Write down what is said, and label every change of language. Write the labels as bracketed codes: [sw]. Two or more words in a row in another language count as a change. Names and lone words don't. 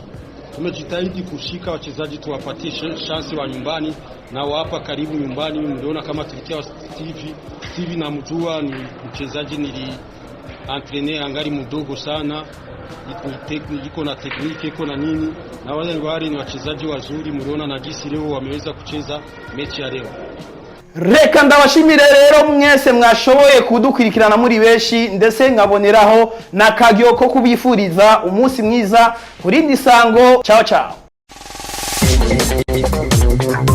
[sw] Tumejitahidi kushika wachezaji tuwapatie chance wa nyumbani na hapa karibu nyumbani. Mliona kama tulitia Steve na mjua ni mchezaji entraîner angali mdogo sana, iko na tekniki, iko na nini, na wale ni wachezaji wazuri. Mliona na jinsi leo wameweza kucheza mechi ya leo. [rn] Reka ndabashimire rero mwese mwashoboye kudukurikirana muri beshi, ndetse nkaboneraho na kagyo ko kubifuriza umunsi mwiza. Kurindi sango, [it] ciao ciao.